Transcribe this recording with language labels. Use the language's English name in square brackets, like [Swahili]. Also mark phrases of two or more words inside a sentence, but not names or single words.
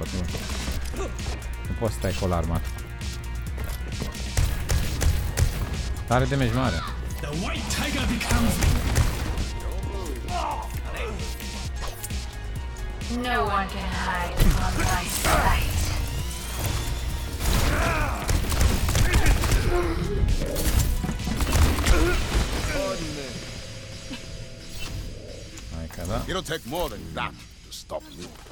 [Romanian] Nu poți să stai cu armat. Are damage mare. [English] The white tiger becomes No one can hide from my sight. [Romanian] Hai că da. [English] It'll take more than that to stop me.